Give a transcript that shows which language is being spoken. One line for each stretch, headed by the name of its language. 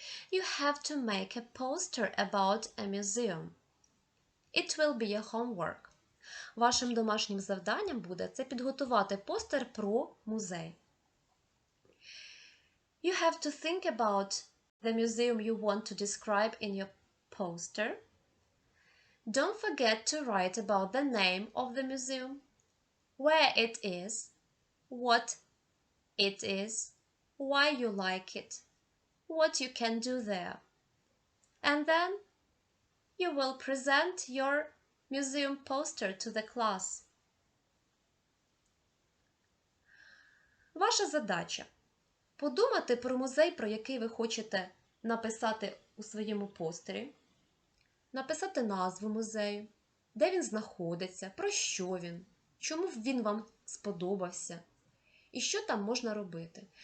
English: You have to make a poster about a museum. It will be a homework.
Ukrainian: Вашим домашнім завданням буде це підготувати постер про музей.
English: You have to think about the museum you want to describe in your poster. Don't forget to write about the name of the museum, where it is, what it is, why you like it, what you can do there. And then you will present your museum poster to the class.
Ukrainian: Ваша задача – подумати про музей, про який ви хочете написати у своєму постері, написати назву музею, де він знаходиться, про що він, чому він вам сподобався і що там можна робити.